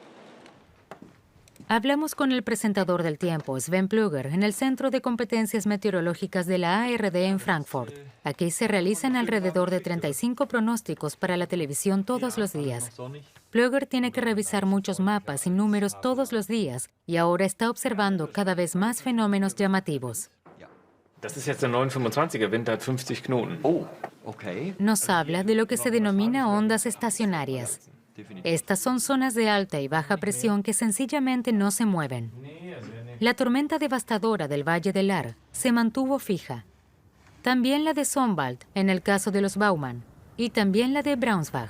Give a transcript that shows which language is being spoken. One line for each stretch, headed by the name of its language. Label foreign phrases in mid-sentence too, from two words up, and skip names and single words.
Spanish: Hablamos con el presentador del tiempo, Sven Plöger, en el Centro de Competencias Meteorológicas de la ARD en Frankfurt. Aquí se realizan alrededor de 35 pronósticos para la televisión todos los días. Plöger tiene que revisar muchos mapas y números todos los días y ahora está observando cada vez más fenómenos llamativos.
German: Das ist jetzt der 925er Wind, der hat 50 Knoten.
English: Oh, okay.
Spanish: Nos habla de lo que se denomina ondas estacionarias. Estas son zonas de alta y baja presión que sencillamente no se mueven. La tormenta devastadora del Valle del Ahr se mantuvo fija. También la de Sonnwald, en el caso de los Baumann, y también la de Braunschweig.